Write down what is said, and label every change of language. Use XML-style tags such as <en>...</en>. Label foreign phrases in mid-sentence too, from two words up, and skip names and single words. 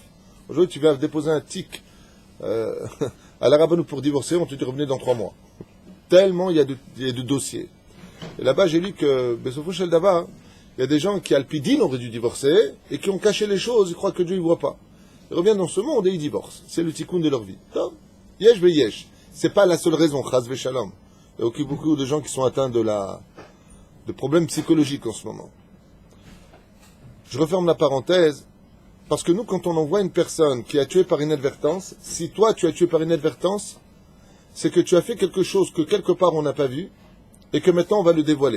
<fr>Aujourd'hui, tu vas déposer un tic à la Rabbanout pour divorcer, on te dit revenez dans 3 mois. Tellement il y a de dossiers. Et là-bas, j'ai lu que,</fr> <he>בסופו של דבר,</he> <fr>il y a des gens qui, Alpidine, auraient dû divorcer, et qui ont caché les choses, ils croient que Dieu ne voit pas. Ils reviennent dans ce monde et ils divorcent. C'est le tikkun de leur vie.</fr> <he>יש ויש.</he> <fr>C'est pas la seule raison,</fr> <he>חס ושלום.</he> <fr>Il y a beaucoup de gens qui sont atteints de problèmes psychologiques en ce moment. Je referme la parenthèse, parce que nous, quand on envoie une personne qui a tué par inadvertance, si toi tu as tué par inadvertance, c'est que tu as fait quelque chose que quelque part on n'a pas vu, et que maintenant on va le dévoiler.</fr>